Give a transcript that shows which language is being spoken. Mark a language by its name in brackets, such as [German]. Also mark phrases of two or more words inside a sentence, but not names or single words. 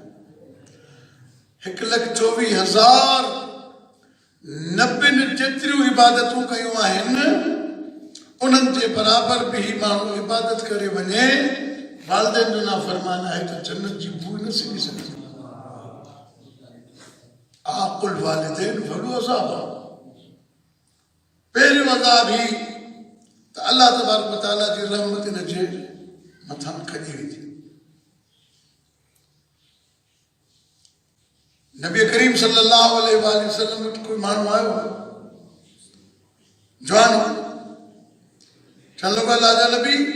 [Sindhi] 1,24,000 नबियुनि जेतिरियूं इबादतूं कयूं आहिनि, उन्हनि जे बराबरि बि ही माण्हू इबादत करे वञे, वालिदैन जो नाफ़रमान आहे त जन्नत जी बू न सिखी सघे। आकुल वालिदैन वॾो अज़ाब आहे। पहिरियों अज़ाब ही त [Arabic] الله تبارك و تعالى [Sindhi] जी रहमत हिन जे मथां खॼी वेंदी। नबी करीम [Arabic] صلى الله عليه وسلم [Sindhi] वटि कोई माण्हू आयो, जवान हो, चवण लॻो अल्लाह जा नबी,